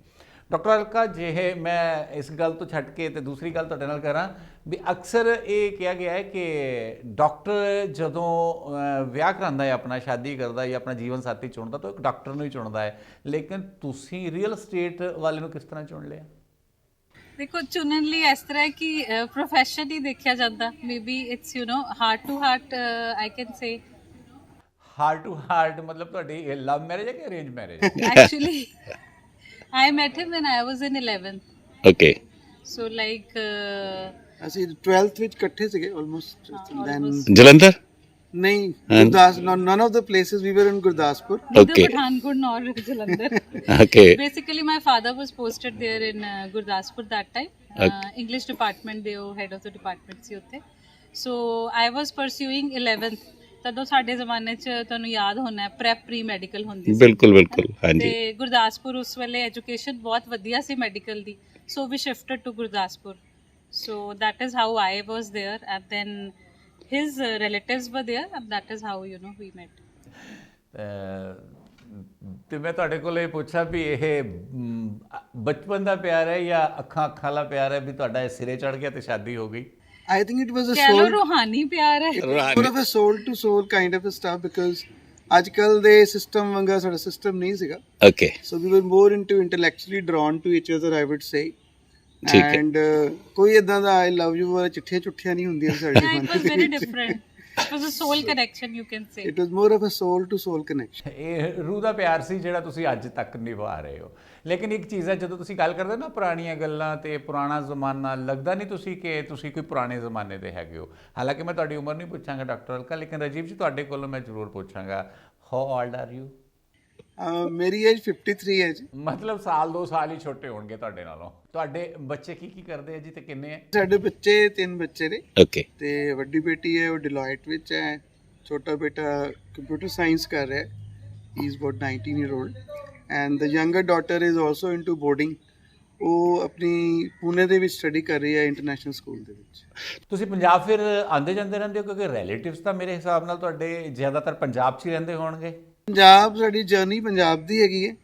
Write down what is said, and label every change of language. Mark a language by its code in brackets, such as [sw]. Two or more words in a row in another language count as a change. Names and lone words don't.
[pa] ਡਾਕਟਰ ਅਲਕਾ, ਜੇ ਮੈਂ ਇਸ ਗੱਲ ਤੋਂ ਛੱਡ ਕੇ ਤੇ ਦੂਸਰੀ ਗੱਲ ਤੁਹਾਡੇ ਨਾਲ ਕਰਾਂ ਵੀ ਅਕਸਰ ਇਹ ਕਿਹਾ ਗਿਆ ਹੈ ਕਿ ਡਾਕਟਰ ਜਦੋਂ ਵਿਆਹ ਕਰਾਉਂਦਾ ਹੈ, ਆਪਣਾ ਸ਼ਾਦੀ ਕਰਦਾ ਜਾਂ ਆਪਣਾ ਜੀਵਨ ਸਾਥੀ ਚੁਣਦਾ ਤਾਂ ਇੱਕ ਡਾਕਟਰ ਨੂੰ ਹੀ ਚੁਣਦਾ ਹੈ, ਲੇਕਿਨ ਤੁਸੀਂ ਰੀਅਲ ਸਟੇਟ ਵਾਲੇ ਨੂੰ ਕਿਸ ਤਰ੍ਹਾਂ ਚੁਣ ਲਿਆ? ਦੇਖੋ, ਚੁਣਨ ਲਈ ਇਸ ਤਰ੍ਹਾਂ ਹੈ ਕਿ ਪ੍ਰੋਫੈਸ਼ਨ ਹੀ ਦੇਖਿਆ ਜਾਂਦਾ। [en] Maybe it's heart to heart, I can say. heart to heart [pa] ਮਤਲਬ ਤੁਹਾਡੀ [en] love marriage [pa] ਹੈ ਕਿ [en] arrange marriage? ਐਕਚੁਅਲੀ I met him when I was in 11th. Okay. So like [pa] ਅਸੀਂ 12th ਵਿੱਚ ਇਕੱਠੇ ਸੀਗੇ [en] almost, then [pa] ਜਲੰਧਰ? ਨਹੀਂ, ਗੁਰਦਾਸ [en] none of the places we were in Gurdaspur. neither Okay. Pathankot nor Jalandhar. Okay. Basically my father was posted there in Gurdaspur that time. English department [pa] ਦੇ ਉਹ [en] head of the department [pa] ਸੀ ਉੱਥੇ। [en] So I was pursuing 11th. [pa] ਤਦੋਂ ਸਾਡੇ ਜ਼ਮਾਨੇ 'ਚ ਤੁਹਾਨੂੰ ਯਾਦ ਹੋਣਾ ਹੈ [en] prep pre medical [pa] ਹੁੰਦੀ ਸੀ। ਬਿਲਕੁਲ ਬਿਲਕੁਲ, ਹਾਂਜੀ। ਤੇ ਗੁਰਦਾਸਪੁਰ ਉਸ ਵੇਲੇ ਐਜੂਕੇਸ਼ਨ ਬਹੁਤ ਵਧੀਆ ਸੀ ਮੈਡੀਕਲ ਦੀ, [en] so we shifted to Gurdaspur. So that is how I was there and then his relatives were there and that is how we met. [pa] ਤੇ ਮੈਂ ਤੁਹਾਡੇ ਕੋਲ ਇਹ ਪੁੱਛਾਂ ਵੀ ਇਹ ਬਚਪਨ ਦਾ ਪਿਆਰ ਹੈ ਜਾਂ ਅੱਖਾਂ ਵਾਲਾ ਪਿਆਰ ਹੈ ਵੀ ਤੁਹਾਡਾ ਇਹ ਸਿਰੇ ਚੜ ਗਿਆ ਤੇ ਸ਼ਾਦੀ ਹੋ ਗਈ? [en] I think it was a [pa] ਕਹਿ ਲਓ soul, ਰੂਹਾਨੀ ਪਿਆਰ ਹੈ। [en] more of a soul to soul kind of a stuff, because [pa] ਅੱਜ ਕੱਲ ਦੇ ਸਿਸਟਮ ਵਾਂਗਾ ਸਾਡਾ ਸਿਸਟਮ ਨਹੀਂ ਸੀਗਾ। [en] Okay. So we were more into intellectually drawn to each other, I would say. [pa] ਠੀਕ ਹੈ। And ਕੋਈ ਇਦਾਂ ਦਾ [en] I love you [pa] ਵਾਲਾ ਚਿੱਠੀਆਂ ਚੁੱਠੀਆਂ ਨਹੀਂ ਹੁੰਦੀਆਂ ਸਾਡੇ [en] Yeah, it was very different. It was a soul connection, you can say. It was more of a soul to soul connection. [pa] ਇਹ ਰੂਹ ਦਾ ਪਿਆਰ ਸੀ ਜਿਹੜਾ ਤੁਸੀਂ ਅੱਜ ਤੱਕ ਨਿਭਾ ਰਹੇ ਹੋ। ਲੇਕਿਨ ਇੱਕ ਚੀਜ਼ ਹੈ, ਜਦੋਂ ਤੁਸੀਂ ਗੱਲ ਕਰਦੇ ਹੋ ਨਾ ਪੁਰਾਣੀਆਂ ਗੱਲਾਂ ਤੇ ਪੁਰਾਣਾ ਜ਼ਮਾਨਾ, ਲੱਗਦਾ ਨਹੀਂ ਤੁਸੀਂ ਕਿ ਤੁਸੀਂ ਕੋਈ ਪੁਰਾਣੇ ਜ਼ਮਾਨੇ ਦੇ ਹੈਗੇ ਹੋ। ਹਾਲਾਂਕਿ ਮੈਂ ਤੁਹਾਡੀ ਉਮਰ ਨਹੀਂ ਪੁੱਛਾਂਗਾ ਡਾਕਟਰ ਅਲਕਾ, ਲੇਕਿਨ ਰਾਜੀਵ ਜੀ ਤੁਹਾਡੇ ਕੋਲੋਂ ਮੈਂ ਜ਼ਰੂਰ ਪੁੱਛਾਂਗਾ, [en] how old are you? [pa] ਮੇਰੀ ਏਜ 53 ਹੈ ਜੀ। ਮਤਲਬ ਸਾਲ 2 ਸਾਲ ਹੀ ਛੋਟੇ ਹੋਣਗੇ ਤੁਹਾਡੇ ਨਾਲੋਂ। ਤੁਹਾਡੇ ਬੱਚੇ ਕੀ ਕਰਦੇ ਆ ਜੀ ਤੇ ਕਿੰਨੇ ਹੈ? ਸਾਡੇ ਬੱਚੇ 3 ਬੱਚੇ ਨੇ। [en] Okay. [pa] ਤੇ ਵੱਡੀ ਬੇਟੀ ਹੈ ਉਹ ਡਿਲੋਇਟ ਵਿੱਚ ਹੈ, ਛੋਟਾ ਬੇਟਾ [en] computer science [pa] ਕਰ ਰਿਹਾ ਹੈ, [en] he is about 19 year old, And the younger daughter is also into boarding. [pa] ਉਹ ਆਪਣੀ ਪੁਣੇ ਦੇ ਵਿੱਚ ਸਟੱਡੀ ਕਰ ਰਹੀ ਹੈ [en] international school [pa] ਦੇ ਵਿੱਚ। ਤੁਸੀਂ ਪੰਜਾਬ ਫਿਰ ਆਉਂਦੇ ਜਾਂਦੇ ਰਹਿੰਦੇ ਹੋ, ਕਿਉਂਕਿ ਰਿਲੇਟਿਵਸ ਤਾਂ ਮੇਰੇ ਹਿਸਾਬ ਨਾਲ ਤੁਹਾਡੇ ਜ਼ਿਆਦਾਤਰ ਪੰਜਾਬ 'ਚ ਹੀ ਰਹਿੰਦੇ ਹੋਣਗੇ? ਪੰਜਾਬ, ਸਾਡੀ ਜਰਨੀ ਪੰਜਾਬ ਦੀ ਹੈਗੀ ਹੈ